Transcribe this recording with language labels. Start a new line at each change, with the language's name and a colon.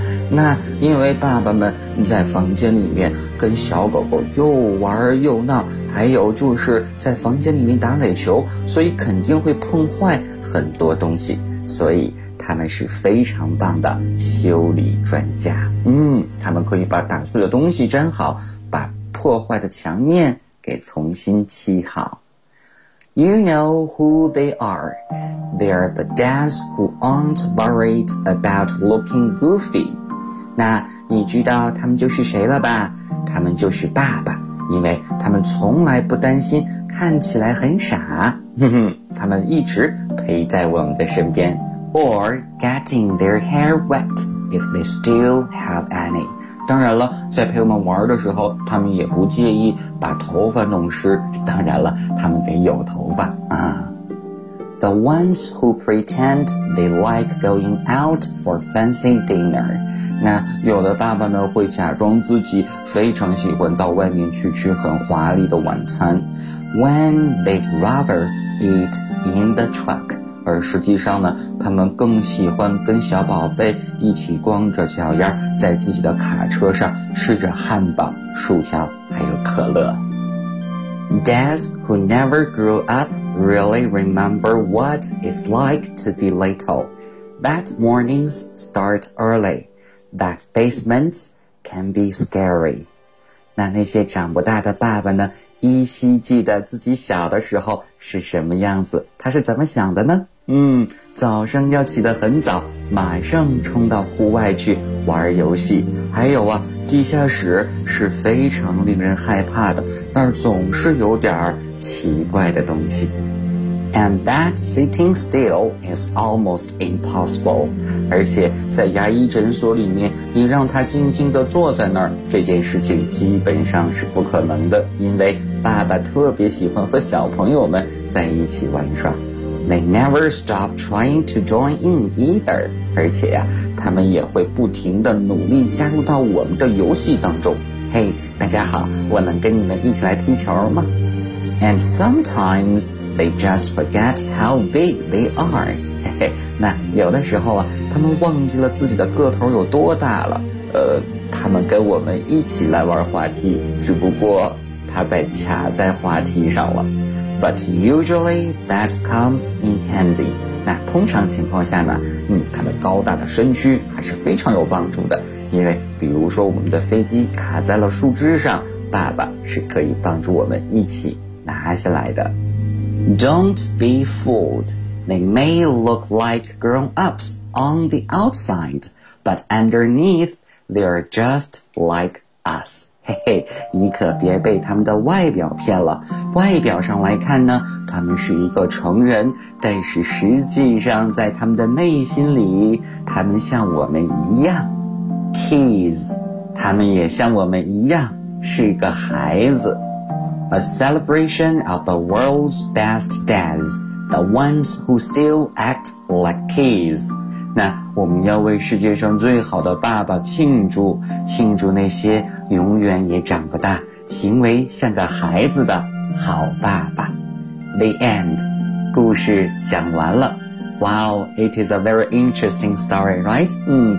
Chinese: 那因为爸爸们在房间里面跟小狗狗又玩又闹，还有就是在房间里面打垒球，所以肯定会碰坏很多东西，所以他们是非常棒的修理专家。他们可以把打碎的东西粘好，把破坏的墙面给重新漆好。
English: You know who they are. They are the dads who aren't worried about looking goofy.
Chinese: 那你知道他们就是谁了吧？他们就是爸爸，因为他们从来不担心看起来很傻。他们一直陪在我们的身边。
English: Or getting their hair wet if they still have any.
Chinese: 当然了，在陪我们玩的时候，他们也不介意把头发弄湿，当然了，他们得有头发啊。
English: The ones who pretend they like going out for fancy dinner.
Chinese: 那有的爸爸呢会假装自己非常喜欢到外面去吃很华丽的晚餐。
English: When they'd rather eat in the truck.
Chinese: 而实际上呢他们更喜欢跟小宝贝一起光着脚丫在自己的卡车上吃着汉堡、薯条还有可乐。
English: Dads who never grew up really remember what it's like to be little. That mornings start early. That basements can be scary.
Chinese: 那些长不大的爸爸呢依稀记得自己小的时候是什么样子，他是怎么想的呢？早上要起得很早，马上冲到户外去玩游戏。还有啊，地下室是非常令人害怕的，那儿总是有点奇怪的东西。
English: And that sitting still is almost impossible.
Chinese: 而且在牙医诊所里面，你让他静静地坐在那儿，这件事情基本上是不可能的，因为爸爸特别喜欢和小朋友们在一起玩耍。
English: They never stop trying to join in either.
Chinese: 而且啊，他们也会不停地努力加入到我们的游戏当中。 Hey, 大家好，我能跟你们一起来踢球吗？
English: And sometimes they just forget how big they are.
Chinese: 那有的时候啊，他们忘记了自己的个头有多大了。他们跟我们一起来玩滑梯，只不过他被卡在滑梯上了。
English: But usually that comes in handy.
Chinese: 那通常情况下呢，他的高大的身躯还是非常有帮助的。因为比如说我们的飞机卡在了树枝上，爸爸是可以帮助我们一起拿下来的。
English: Don't be fooled. They may look like grown-ups on the outside, but underneath they are just like us.
Chinese: 嘿嘿，你可别被他们的外表骗了。外表上来看呢，他们是一个成人，但是实际上在他们的内心里，他们像我们一样。 Kids, 他们也像我们一样，是个孩子。
English: A celebration of the world's best dads, the ones who still act like kids.
Chinese: 那我们要为世界上最好的爸爸庆祝，庆祝那些永远也长不大，行为像个孩子的好爸爸。
English: The end.
Chinese: 故事讲完了。
English: Wow, it is a very interesting story, right?